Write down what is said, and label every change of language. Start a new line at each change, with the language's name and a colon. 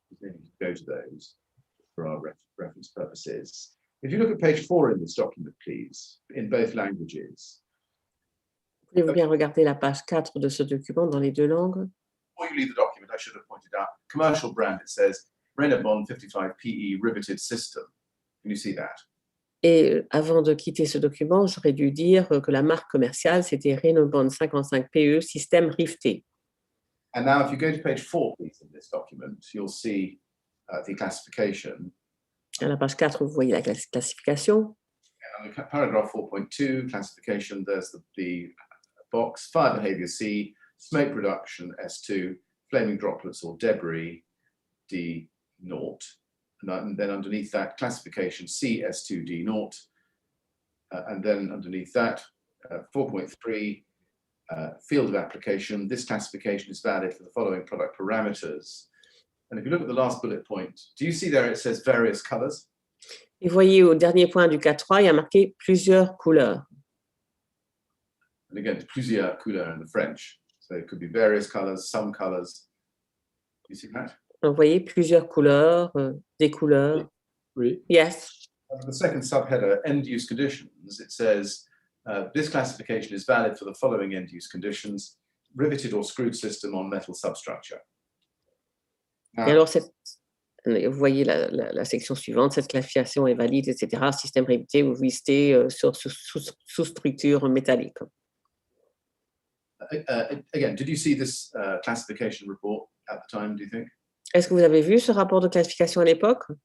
English: We need to go to those for our reference purposes. If you look at page 4 in this document, please, in both languages.
French: Pouvez-vous bien regarder la page 4 de ce document dans les deux langues?
English: Before you leave the document, I should have pointed out, commercial brand, it says Renault 55 PE riveted system. Can you see that?
French: Et avant de quitter ce document, j'aurais dû dire que la marque commerciale, c'était Renobond 55 PE, système rifté.
English: And now, if you go to page 4, please, in this document, you'll see the classification.
French: À la page 4, vous voyez la classification.
English: And on paragraph 4.2, classification, there's the box, fire behavior C, smoke reduction S2, flaming droplets or debris D0. And then underneath that, classification C S2 D0. And then underneath that, 4.3, field of application. This classification is valid for the following product parameters. And if you look at the last bullet point, do you see there it says various colors?
French: Et voyez au dernier point du 4.3, il y a marqué plusieurs couleurs.
English: And again, it's
French: plusieurs couleurs
English: in the French. So it could be various colors, some colors. You see that?
French: Vous voyez plusieurs couleurs, des couleurs. Oui.
English: Yes. The second subheader, end-use conditions, it says, this classification is valid for the following end-use conditions, riveted or screwed system on metal substructure.
French: Et alors, vous voyez la section suivante, cette classification est valide, etc. Système rivité ou visté sous structure métallique.
English: Again, did you see this classification report at the time, do you think?
French: Est-ce que vous avez vu ce rapport de classification à l'époque?